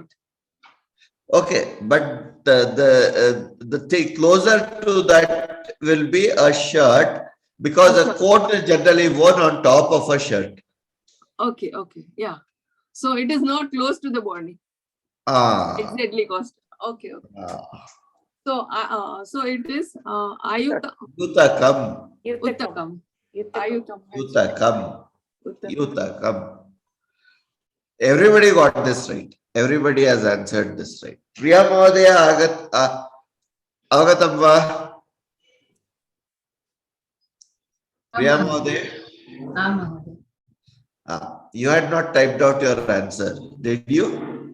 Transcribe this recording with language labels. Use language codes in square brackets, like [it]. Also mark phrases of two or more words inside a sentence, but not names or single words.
[en] Okay, but the thing closer to that will be a shirt because a coat is generally worn on top of a shirt. Okay, yeah. So it is not close to the body. Ah. Exactly, cost. Okay. So it is Ayuta. [sa] Yutakam. Uttakam. Yutakam. [en] Everybody got this right. Everybody has answered this right. [sa] Priya Mahodaya Agatam va? Priya Mahodaya? [en] You had not typed out your answer, did you?